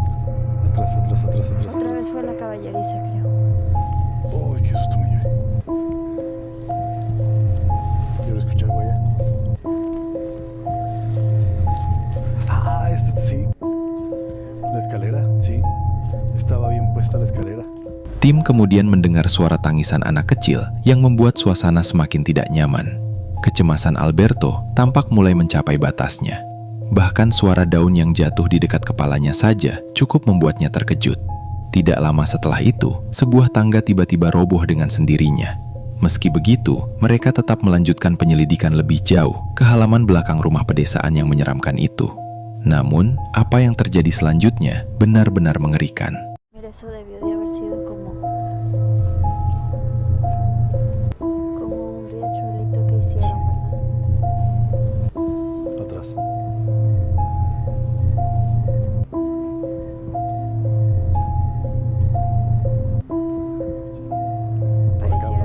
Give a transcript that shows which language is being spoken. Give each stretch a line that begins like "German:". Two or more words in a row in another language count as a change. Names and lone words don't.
Spanish: Otra vez fue la caballeriza, creo. Uy, qué susto me llevé. Yo lo escuché algo allá. Ah, sí. La escalera, sí. Estaba bien puesta la escalera.
Indonesian: Tim kemudian mendengar suara tangisan anak kecil yang membuat suasana semakin tidak nyaman. Kecemasan Alberto tampak mulai mencapai batasnya. Bahkan suara daun yang jatuh di dekat kepalanya saja cukup membuatnya terkejut. Tidak lama setelah itu, sebuah tangga tiba-tiba roboh dengan sendirinya. Meski begitu, mereka tetap melanjutkan penyelidikan lebih jauh ke halaman belakang rumah pedesaan yang menyeramkan itu. Namun, apa yang terjadi selanjutnya benar-benar mengerikan.
Spanish: Mira, eso debió de haber sido como un riachuelito que hicieron, ¿verdad? Atrás. Pareciera